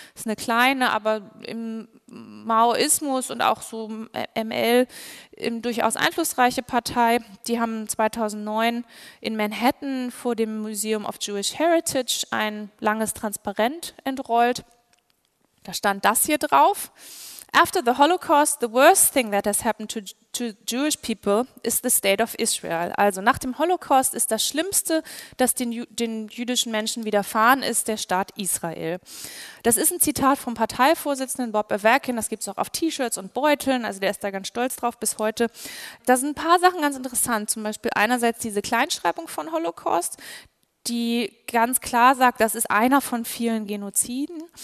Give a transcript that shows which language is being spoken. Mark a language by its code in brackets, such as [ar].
[de] Das ist eine kleine, aber im Maoismus und auch so ML durchaus einflussreiche Partei. Die haben 2009 in Manhattan vor dem Museum of Jewish Heritage ein langes Transparent entrollt. Da stand das hier drauf. [en] After the Holocaust, the worst thing that has happened to Jewish people is the state of Israel. [de] Also nach dem Holocaust ist das Schlimmste, das den jüdischen Menschen widerfahren ist, der Staat Israel. Das ist ein Zitat vom Parteivorsitzenden Bob Averkin. Das gibt es auch auf T-Shirts und Beuteln. Also der ist da ganz stolz drauf bis heute. Da sind ein paar Sachen ganz interessant. Zum Beispiel einerseits diese Kleinschreibung von Holocaust, die ganz klar sagt, das ist einer von vielen Genoziden.